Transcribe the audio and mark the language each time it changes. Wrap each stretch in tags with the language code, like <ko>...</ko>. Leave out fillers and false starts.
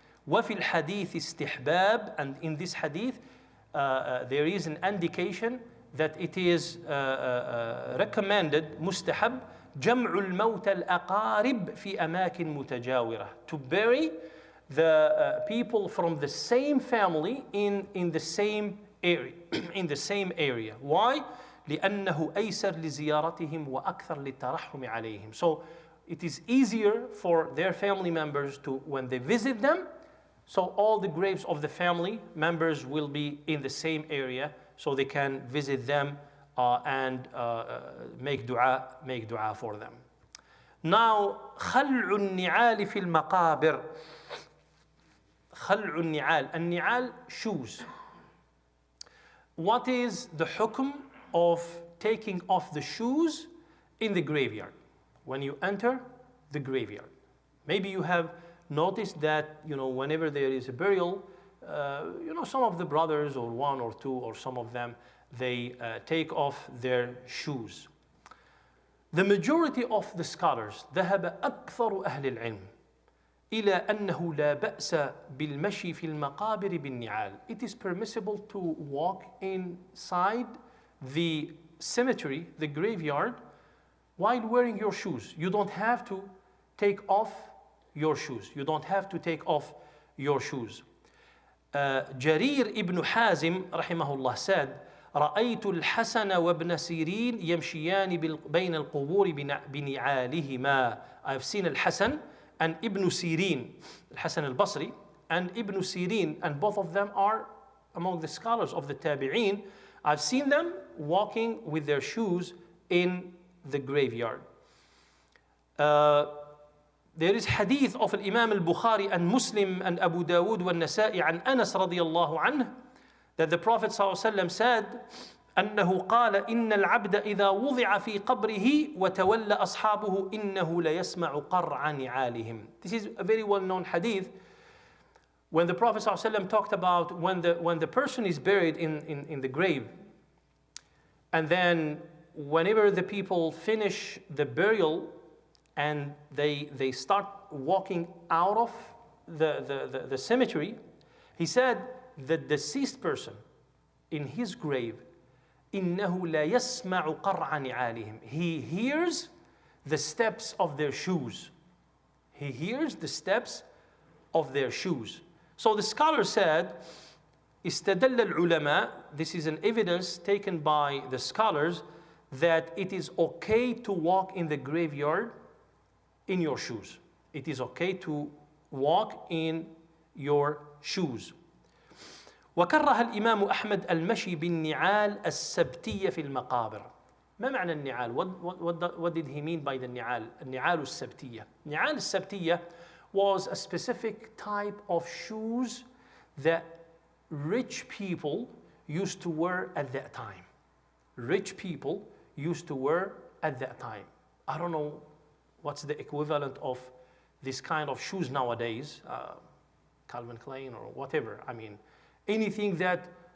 <ar>وفي الحديث استحباب,</ar> <en>and in this hadith there is an indication that it is recommended,</en> <ar>مستحب, جمع الموتى الأقارب في أماكن متجاورة,</ar> <en>to bury the people from the same family in the same area. In the same area. Why?</en> <ar>لأنه أيسر لزيارتهم وأكثر للترحم عليهم.</ar> <en>So it is easier for their family members to, when they visit them, so all the graves of the family members will be in the same area, so they can visit them and make dua for them.</en> <ar>Now, خلع النعال في المقابر. خلع النعال.</ar> <en>النعال, shoes. What is the hukm of taking off the shoes in the graveyard when you enter the graveyard? Maybe you have noticed that, whenever there is a burial, some of the brothers, or one or two, or some of them, they take off their shoes. The majority of the scholars,</en> <ar>ذهب أكثر أهل العلم إلى أنه لا بأس بالمشي في المقابر بالنعال.</ar> <en>It is permissible to walk inside the cemetery, the graveyard, while wearing your shoes. You don't have to take off your shoes. You don't have to take off your shoes.</en> <ar>Jarir ibn Hazim rahimahullah said, رأيت الحسن وابن سيرين يمشيان بين القبور بنعالهما.</ar> <en>I've seen Al-Hasan and Ibn Sirin, Al-Hasan al-Basri and Ibn Sirin, and both of them are among the scholars of the Tabi'een. I've seen them walking with their shoes in the graveyard. There is hadith of Imam al-Bukhari and Muslim and Abu Dawud wa Nasa'i</en> <ar>عن أنس رضي الله عنه,</ar> <en>that the Prophet ﷺ said,</en> <ar>أنه قال إن العبد إذا وضع في قبره وتولى أصحابه إنه ليسمع قرع نعالهم.</ar> <en>This is a very well-known hadith when the Prophet ﷺ talked about when the person is buried in the grave, and then whenever the people finish the burial and they start walking out of the cemetery, he said, the deceased person in his grave,</en> <ar>إنه لا يسمع قرع نعالهم.</ar> <en>He hears the steps of their shoes. He hears the steps of their shoes. So the scholar said,</en> <ar>استدل العلماء,</ar> <en>this is an evidence taken by the scholars, that it is okay to walk in the graveyard in your shoes. It is okay to walk in your shoes.</en> <ar>وكره الإمام أحمد المشي بالنعال السبتية في المقابر. ما معنى النعال?</ar> <en>What did he mean by the النعال?</en> <ar>النعال السبتية.</ar> <en>النعال السبتية was a specific type of shoes that rich people used to wear at that time. Rich people used to wear at that time. I don't know what's the equivalent of this kind of shoes nowadays, Calvin Klein or whatever. I mean, anything that</en>